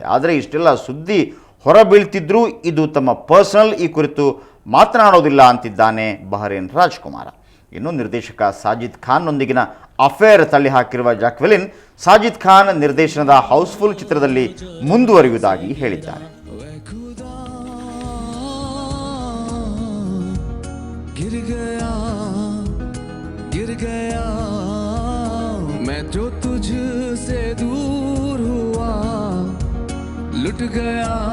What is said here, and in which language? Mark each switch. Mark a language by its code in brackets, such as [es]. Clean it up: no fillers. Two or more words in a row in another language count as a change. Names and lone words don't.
[kn] ಆದರೆ ಇಷ್ಟೆಲ್ಲ ಸುದ್ದಿ ಹೊರಬೀಳ್ತಿದ್ರೂ ಇದು ತಮ್ಮ ಪರ್ಸನಲ್, ಈ ಕುರಿತು ಮಾತನಾಡೋದಿಲ್ಲ ಅಂತಿದ್ದಾನೆ ಬಹ್ರೇನ್ ರಾಜ್ಕುಮಾರ. ಇನ್ನು ನಿರ್ದೇಶಕ ಸಾಜಿದ್ ಖಾನ್ನೊಂದಿಗಿನ ಅಫೇರ್ ತಳ್ಳಿ ಹಾಕಿರುವ ಜಾಕ್ವೆಲಿನ್ ಸಾಜಿದ್ ಖಾನ್ ನಿರ್ದೇಶನದ ಹೌಸ್ಫುಲ್ ಚಿತ್ರದಲ್ಲಿ ಮುಂದುವರಿಯುವುದಾಗಿ ಹೇಳಿದ್ದಾರೆ. [hi] गिर गया मैं जो तुझसे दूर हुआ लुट गया